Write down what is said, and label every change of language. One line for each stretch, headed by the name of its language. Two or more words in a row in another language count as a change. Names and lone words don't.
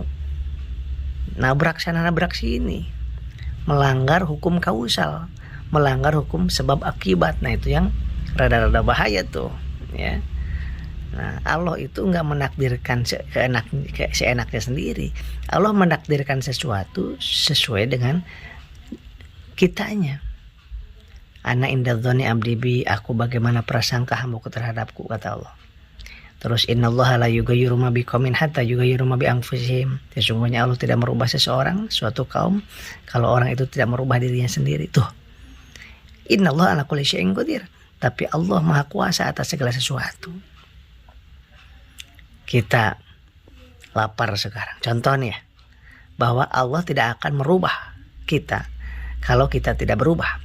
Indonesian: Nabrak sana nabrak sini. Melanggar hukum kausal, melanggar hukum sebab akibat. Nah, itu yang rada-rada bahaya tuh, ya. Nah, Allah itu nggak menakdirkan seenaknya sendiri. Allah menakdirkan sesuatu sesuai dengan kitanya.
Arabic: أنا عند ظن عبدي بي,
Indonesian: aku bagaimana prasangka hambaku terhadapku, kata Allah.
Arabic: Terus إن الله لا يغير ما بقوم حتى يغيروا ما بأنفسهم.
Indonesian: Sesungguhnya Allah tidak merubah seseorang, suatu kaum, kalau orang itu tidak merubah dirinya sendiri. Tuh.
Arabic: إن الله على كل شيء قدير.
Indonesian: Tapi Allah Maha Kuasa atas segala sesuatu. Kita lapar sekarang. Contohnya, bahwa Allah tidak akan merubah kita kalau kita tidak berubah.